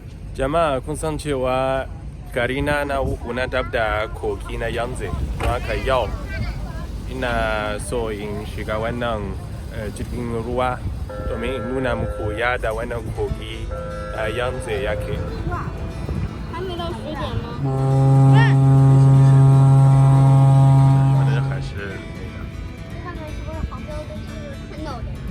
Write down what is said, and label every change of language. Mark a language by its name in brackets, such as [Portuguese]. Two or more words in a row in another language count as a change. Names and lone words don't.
[Hausa] Jama'a kun san cewa gari na Wuhu na dab da kogi na Yantse. Don haka yau ina so in shiga wannan jirgin ruwa domin in nuna muku yadda wannan kogi Yantse yake. [Chinese] 还没到10点呢。 wannan还是看看是不是航标都是看到的。